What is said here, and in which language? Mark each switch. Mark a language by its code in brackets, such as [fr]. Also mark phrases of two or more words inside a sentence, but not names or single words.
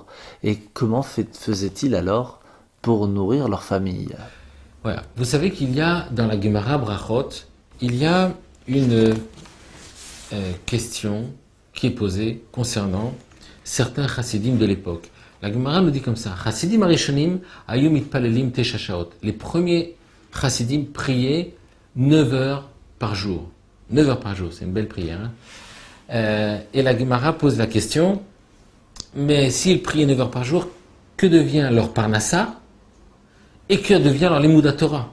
[fr] Et comment faisaient-ils alors pour nourrir leur famille? Voilà. Vous savez qu'il y a dans la Gemara Brachot, il y a une question qui est posée concernant certains chassidim de l'époque. La Gemara nous dit comme ça, [he] חסידים הראשונים היו מתפללים תשע שעות. [fr] Les premiers chassidim priaient 9 heures par jour. 9 heures par jour, c'est une belle prière. Hein. Et la Gemara pose la question, mais s'ils priaient 9 heures par jour, que devient leur parnassa et que devient leur [he] לימוד תורה?